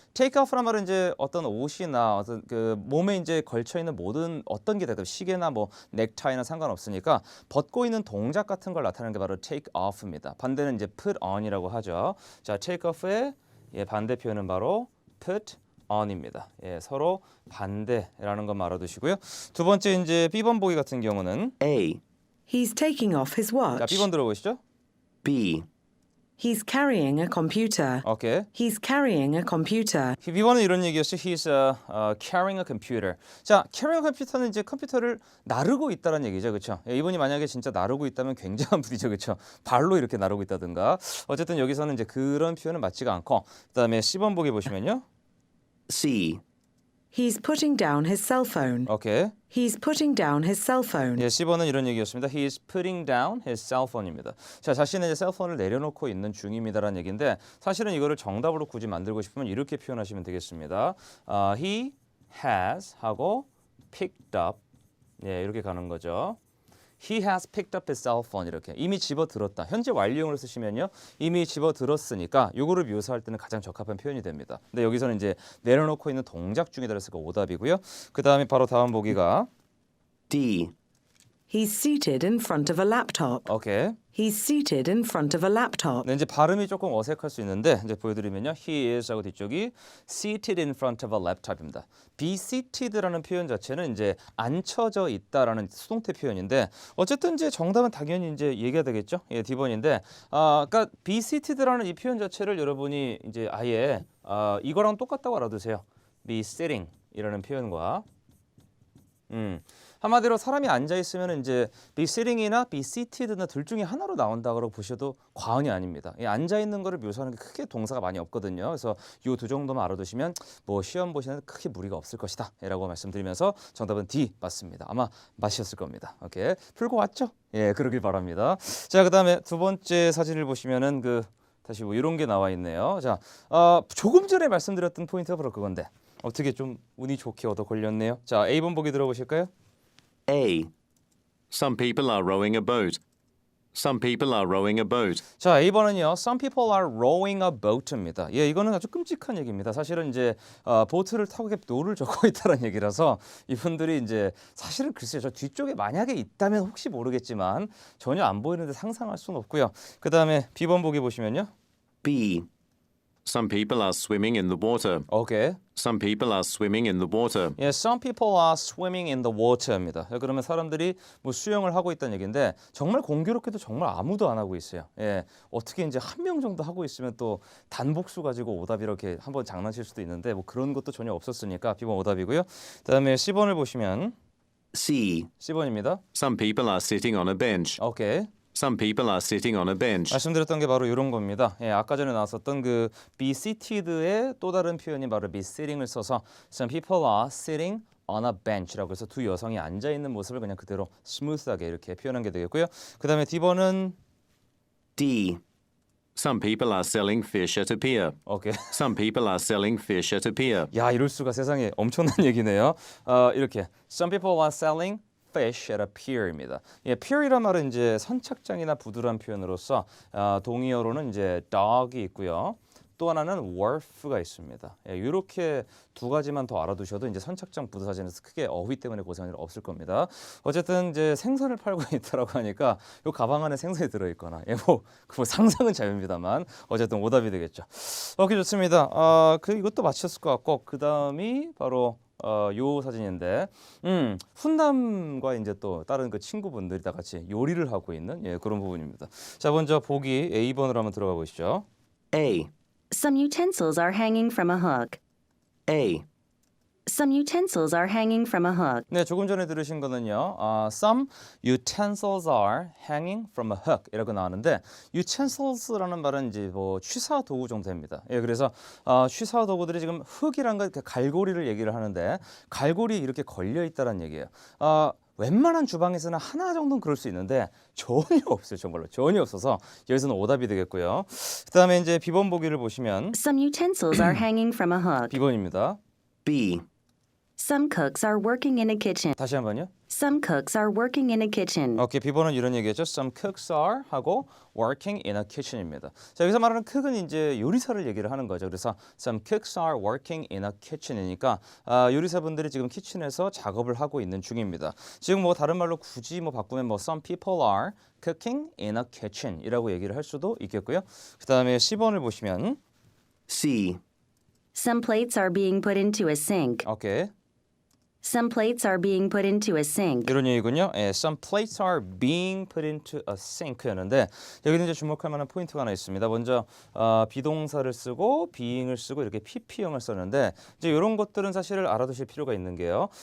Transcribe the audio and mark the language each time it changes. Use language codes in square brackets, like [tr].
[ko] take off란 말은 이제 어떤 옷이나 어떤 그 몸에 이제 걸쳐 있는 모든 어떤 게 되든 시계나 뭐 넥타이나 상관없으니까 벗고 있는 동작 같은 걸 나타내는 게 바로 take off입니다. 반대는 이제 put on이라고 하죠. 자, take off의 반대 표현은 바로 put on입니다. 예, 서로 반대라는 것 알아두시고요. 두 번째 이제 B번 보기 같은 경우는 [en] A. He's taking off his [ko] 자, [en] watch. [ko] B번 들어보시죠. [en] B. He's carrying a computer. 오케이. He's carrying a computer. [ko] B번은 이런 얘기였죠. [en] He's carrying a computer. [ko] 자, carrying a computer는 이제 컴퓨터를 나르고 있다는 얘기죠, 그렇죠? 이분이 만약에 진짜 나르고 있다면 굉장한 분이죠, 그렇죠? 발로 이렇게 나르고 있다든가. 어쨌든 여기서는 이제 그런 표현은 맞지가 않고, 그다음에 C번 보기 보시면요. [en] C. He's putting down his cell phone. 오케이. He's putting down his cell phone. [ko] 예, C번은 이런 얘기였습니다. [en] He is putting down his cell phone [ko] 입니다. 자, 자신의 이제 셀폰을 내려놓고 있는 중입니다라는 얘기인데 사실은 이거를 정답으로 굳이 만들고 싶으면 이렇게 표현하시면 되겠습니다. [en] He has [ko] 하고 [en] picked up [ko] 예, 이렇게 가는 거죠. [en] He has picked up his cell phone [ko] 이렇게 이미 집어들었다. 현재 완료형으로 쓰시면요. 이미 집어들었으니까 요거를 묘사할 때는 가장 적합한 표현이 됩니다. 근데 여기서는 이제 내려놓고 있는 동작 중이다 그래서 오답이고요. 그다음에 바로 다음 보기가 [en] D. He's seated in front of a laptop. 오케이. He's seated in front of a laptop. [ko] 네, 이제 발음이 조금 어색할 수 있는데 이제 보여드리면요. [en] He is [ko] 하고 뒤쪽이 [en] seated in front of a laptop [ko] 입니다. be seated라는 표현 자체는 이제 앉혀져 있다라는 수동태 표현인데 어쨌든 이제 정답은 당연히 이제 얘기가 되겠죠. 예, D번인데 그러니까 be seated라는 이 표현 자체를 여러분이 이제 아예 이거랑 똑같다고 알아두세요. be sitting 이라는 표현과 한마디로 사람이 앉아 있으면 이제 be sitting이나 be seated나 둘 중에 하나로 나온다고 보셔도 과언이 아닙니다. 이 앉아 있는 거를 묘사하는 게 크게 동사가 많이 없거든요. 그래서 이 두 정도만 알아두시면 뭐 시험 보시는 데 크게 무리가 없을 것이다라고 말씀드리면서 정답은 D 맞습니다. 아마 맞으셨을 겁니다. 오케이, 풀고 왔죠? 예, 그러길 바랍니다. 자, 그다음에 두 번째 사진을 보시면은 다시 뭐 이런 게 나와 있네요. 자, 조금 전에 말씀드렸던 포인트가 바로 그건데 어떻게 좀 운이 좋게 얻어 걸렸네요. 자, A번 보기 들어보실까요? [en] A. Some people are rowing a boat. Some people are rowing a boat. [ko] 자, A번은요. [en] Some people are rowing a boat [ko] 입니다. 예, 이거는 아주 끔찍한 얘기입니다. 사실은 이제 보트를 타고 노를 젓고 있다는 얘기라서 이분들이 이제 사실은 글쎄요. 저 뒤쪽에 만약에 있다면 혹시 모르겠지만 전혀 안 보이는데 상상할 수는 없고요. 그다음에 B번 보기 보시면요. [en] B. Some people are swimming in the water. 오케이. Some people are swimming in the water. [ko] 예, [en] some people are swimming in the water입니다. [ko] 그러면 사람들이 뭐 수영을 하고 있다는 얘기인데 정말 공교롭게도 정말 아무도 안 하고 있어요. 예, 어떻게 이제 한 명 정도 하고 있으면 또 단복수 가지고 오답 이렇게 한번 장난칠 수도 있는데 뭐 그런 것도 전혀 없었으니까 B번 오답이고요. 그다음에 C번을 보시면 [en] C. [ko] C번입니다. [en] Some people are sitting on a bench. 오케이. Some people are sitting on a bench. [ko] 말씀드렸던 게 바로 이런 겁니다. 예, 아까 전에 나왔었던 그 be seated의 또 다른 표현이 바로 be sitting을 써서 [en] some people are sitting on a bench [ko] 라고 해서 두 여성이 앉아 있는 모습을 그냥 그대로 스무스하게 이렇게 표현한 게 되겠고요. 그다음에 D번은 [en] D. Some people are selling fish at a pier. 오케이. Some people are selling fish at a pier. [ko] 야, 이럴 수가 세상에 엄청난 얘기네요. 이렇게 [en] some people are selling fish at a pier [ko] 입니다. 예, pier이란 말은 이제 선착장이나 부두란 표현으로서 동의어로는 이제 dock이 있고요. 또 하나는 wharf가 있습니다. 예, 이렇게 두 가지만 더 알아두셔도 이제 선착장 부두사전에서 크게 어휘 때문에 고생이 없을 겁니다. 어쨌든 이제 생선을 팔고 있다라고 하니까 이 가방 안에 생선이 들어있거나 뭐 상상은 자유입니다만 어쨌든 오답이 되겠죠. 오케이, 좋습니다. 이것도 맞췄을 것 같고 그 다음이 바로 요 사진인데 훈남과 이제 또 다른 그 친구분들이 다 같이 요리를 하고 있는 그런 부분입니다. 자, 먼저 보기 A번으로 한번 들어가 보시죠. [en] A. Some utensils are hanging from a hook. A. Some utensils are hanging from a hook. [ko] 네, 조금 전에 들으신 거는요. [en] Some utensils are hanging from a hook [ko] 이라고 나왔는데 utensils라는 말은 이제 뭐 취사 도구 정도 됩니다. 예, 그래서 취사 도구들이 지금 흙이란 거 갈고리를 얘기를 하는데 갈고리 이렇게 걸려 있다는 얘기예요. 웬만한 주방에서는 하나 정도는 그럴 수 있는데 전혀 없어요. 정말로 전혀 없어서 여기서는 오답이 되겠고요. 그다음에 이제 비번 보기를 보시면 [en] Some utensils are hanging from a hook. [ko] 비번입니다. [en] B. Some cooks are working in a kitchen. [ko] 다시 한번요. [en] Some cooks are working in a kitchen. [ko] 오케이, 비번은 이런 얘기죠. [en] Some cooks are [ko] 하고 [en] working in a kitchen [ko] 입니다. 자, 여기서 말하는 cook은 이제 요리사를 얘기를 하는 거죠. 그래서 [en] some cooks are working in a kitchen [ko] 이니까 요리사분들이 지금 키친에서 작업을 하고 있는 중입니다. 지금 뭐 다른 말로 굳이 뭐 바꾸면 뭐 [en] some people are cooking in a kitchen [ko] 이라고 얘기를 할 수도 있겠고요. 그다음에 10번을 보시면 [en] C. Some plates are being put into a sink. 오케이. Some plates are being put into a sink. [ko] 이런 얘기군요. 예, [en] some plates are being put into a sink [ko] 였는데 여기는 이제 주목할 만한 포인트가 하나 있습니다. 먼저 비동사를 쓰고 being을 쓰고 이렇게 pp형을 썼는데 이제 이런 것들은 사실 알아두실 필요가 있는 게요.